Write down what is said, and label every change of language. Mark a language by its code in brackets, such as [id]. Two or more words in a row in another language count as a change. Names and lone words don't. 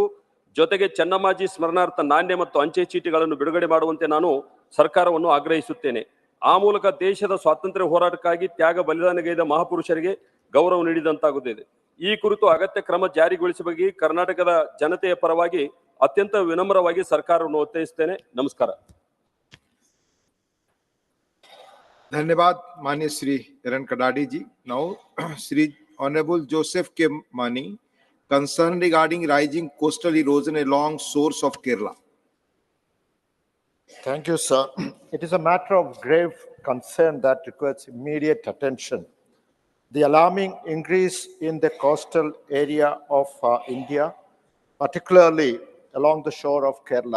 [kn] ಜೊತೆಗೆ ಚೆನ್ನಮ್ಮಾಜಿ ಸ್ಮರಣಾರ್ಥ ನಾಣ್ಯ ಮತ್ತು ಅಂಚೆ ಚೀಟಿಗಳನ್ನು ಬಿಡುಗಡೆ ಮಾಡುವಂತೆ ನಾನು ಸರ್ಕಾರವನ್ನು ಆಗ್ರಹಿಸುತ್ತೇನೆ. ಆ ಮೂಲಕ ದೇಶದ ಸ್ವಾತಂತ್ರ್ಯ ಹೋರಾಟಕ್ಕಾಗಿ ತ್ಯಾಗ ಬಲಿದಾನಗೈದ ಮಹಾಪುರುಷರಿಗೆ ಗೌರವ ನೀಡಿದಂತಾಗುತ್ತದೆ. ಈ ಕುರಿತು ಅಗತ್ಯ ಕ್ರಮ ಜಾರಿಗೊಳಿಸಬೇಕು ಕರ್ನಾಟಕದ ಜನತೆಯ ಪರವಾಗಿ ಅತ್ಯಂತ ವಿನಮ್ರವಾಗಿ ಸರ್ಕಾರವನ್ನು ಒತ್ತಾಯಿಸುತ್ತೇನೆ. ನಮಸ್ಕಾರ. [hi] धन्यवाद माननीय श्री इरन कडाडी जी. [en] Now Shri Honorable Joseph K. Mani, concern regarding rising coastal erosion along source of Kerala. Thank you, sir. It is a matter of grave concern that requires immediate attention. The alarming increase in the coastal area of India, particularly along the shore of Kerala.